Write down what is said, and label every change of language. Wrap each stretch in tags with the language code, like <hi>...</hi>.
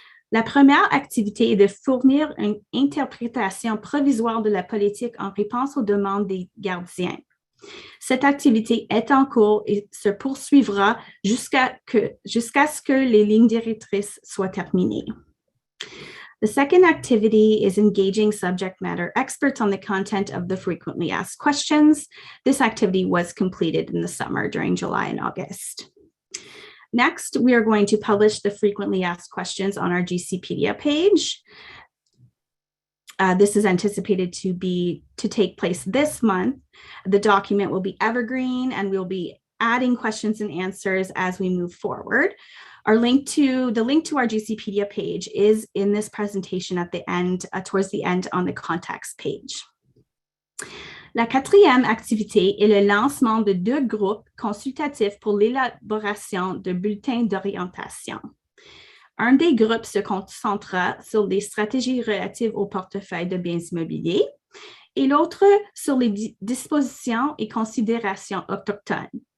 <fr>La première activité est de fournir une interprétation provisoire de la politique en réponse aux demandes des gardiens. Cette activité est en cours et se poursuivra jusqu'à ce que les lignes directrices soient terminées.</fr> <en>The second activity is engaging subject matter experts on the content of the frequently asked questions. This activity was completed in the summer during July and August. Next, we are going to publish the frequently asked questions on our GCpedia page. This is anticipated to take place this month. The document will be evergreen and we'll be adding questions and answers as we move forward. The link to our GCpedia page is in this presentation at the end, towards the end on the context page.</en> <fr>La quatrième activité est le lancement de 2 groupes consultatifs pour l'élaboration de bulletins d'orientation. Un des groupes se concentrera sur les stratégies relatives au portefeuille de biens immobiliers et l'autre sur les dispositions et considérations autochtones.</fr>